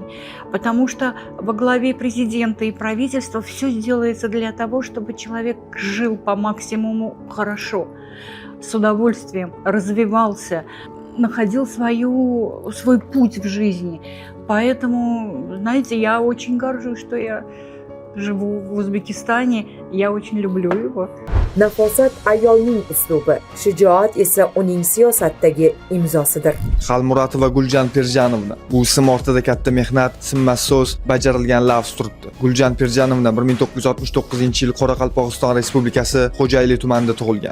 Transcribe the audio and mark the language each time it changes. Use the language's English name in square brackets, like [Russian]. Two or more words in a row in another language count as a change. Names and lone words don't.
[Russian] Потому что во главе президента и правительства все делается для того, чтобы человек жил по максимуму хорошо, с удовольствием, развивался, находил свой путь в жизни. Поэтому, знаете, я очень горжусь, что я живу в Узбекистане, я очень люблю его. [Uzbek] Nafosat ayolning uslubi, shijoat esa uning siyosatdagi imzosidir. Xalmuratova Guljan Pirjanovna. Bu ism ortida katta mehnat, sinmas so'z, bajarilgan lafz turibdi. Guljan Pirjanovna 1969-yil Qoraqalpog'iston Respublikasi Xo'jayli tumanida tug'ilgan.